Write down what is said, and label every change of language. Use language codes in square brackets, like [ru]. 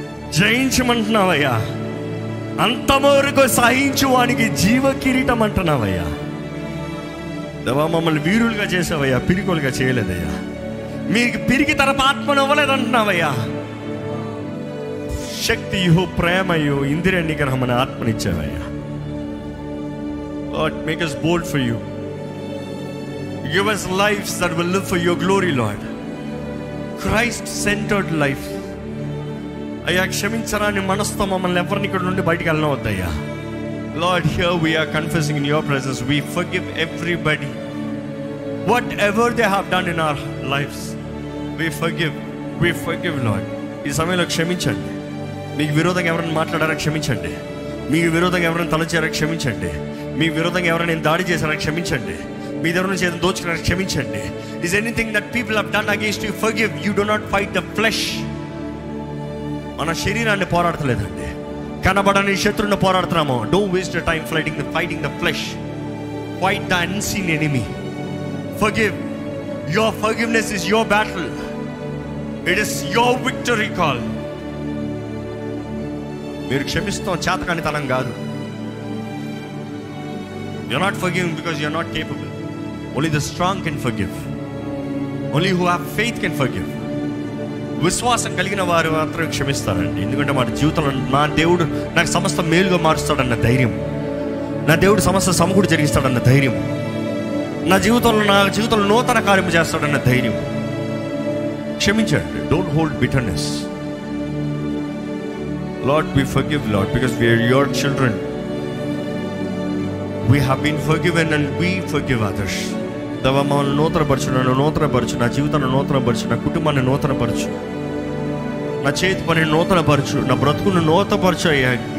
[te] జయించమంటున్నావయ్యా. అంతవరకు సహించు వానికి జీవ కిరీటం అంటున్నావయ్యా. దేవా మమ్మల్ని వీరులుగా చేసావయ్యా, పిరికోలుగా చేయలేదయ్యా. మీకు పిరికి తరపు ఆత్మను ఇవ్వలేదంటున్నావయ్యా. శక్తియు, ప్రేమయు, ఇంద్రియ నిగ్రహం అనే ఆత్మనిచ్చావయ్యా. [en] Lord, make us bold for you. Give us lives that will live for your glory, Lord. Christ-centered life. [te] అయ్యా క్షమించరాని మనసుతో మమ్మల్ని ఎవరిని ఇక్కడ నుండి బయటికి వెళ్ళవద్దయ్యా. [en] Lord, here we are confessing in your presence. We forgive everybody. Whatever they have done in our lives, we forgive. We forgive, Lord. [te] ఈ సమయంలో క్షమించండి. మీకు విరోధంగా ఎవరైనా మాట్లాడారా క్షమించండి. మీకు విరోధంగా ఎవరైనా తలచారా క్షమించండి. మీ విరోధంగా ఎవరైనా దాడి చేశారా క్షమించండి. మీ దగ్గర నుంచి ఏదైనా దోచుకున్నారా క్షమించండి. [en] Is anything that people have done against you, forgive. You do not fight the flesh. [te] మన శరీరాన్ని పోరాడతలేదండి, కనబడని శత్రువుని పోరాడుతున్నాము. [en] Don't waste your time fighting the flesh. Fight the unseen enemy. Forgive. Your forgiveness is your battle. It is your victory call. [te] మీరు క్షమిస్తాం చేతకానితనం కాదు. [en] You're not forgiving because you're not capable. Only the strong can forgive. Only who have faith can forgive. [te] విశ్వాసం కలిగిన వారు మాత్రం క్షమిస్తారండి. ఎందుకంటే వారి జీవితంలో నా దేవుడు నాకు సమస్త మేలుగా మారుస్తాడన్న ధైర్యం, నా దేవుడు సమస్త సమకూడి జరిగిస్తాడన్న ధైర్యం, నా జీవితంలో నూతన కార్యం చేస్తాడన్న ధైర్యం. క్షమించండి. [en] Don't hold bitterness. Lord, we forgive, Lord, because we are your children. We have been forgiven and we forgive others. [te] దేవా మమ్మల్ని నూతనపరచు, నా జీవితాన్ని నూతనపరచు, నా కుటుంబాన్ని నూతనపరచు, నా చేతి పని నూతనపరచు, నా బ్రతుకును నూతనపరచు అయ్యా.